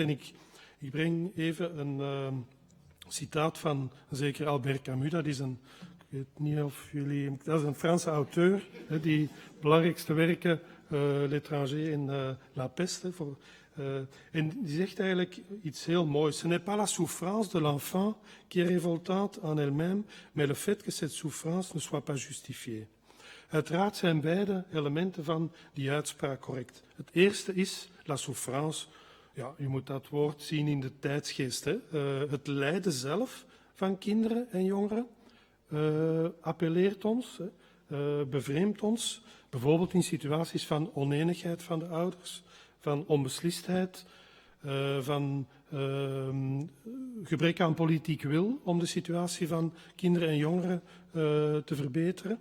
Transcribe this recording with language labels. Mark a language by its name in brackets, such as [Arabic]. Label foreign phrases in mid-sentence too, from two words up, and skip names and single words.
[Dutch] En ik breng even een citaat van zeker Albert Camus, dat is een... Ik weet niet of jullie... Dat is een Franse auteur, die belangrijkste werken, L'étranger en La Peste. En die zegt eigenlijk iets heel moois. [French] Ce n'est pas la souffrance de l'enfant qui est révoltante en elle-même, mais le fait que cette souffrance ne soit pas justifiée. [Dutch] Uiteraard zijn beide elementen van die uitspraak correct. Het eerste is [French] la souffrance. [Dutch] Ja, je moet dat woord zien in de tijdsgeest. Hè. Het lijden zelf van kinderen en jongeren appelleert ons, bevreemdt ons, bijvoorbeeld in situaties van oneenigheid van de ouders, van onbeslistheid, van gebrek aan politiek wil om de situatie van kinderen en jongeren te verbeteren.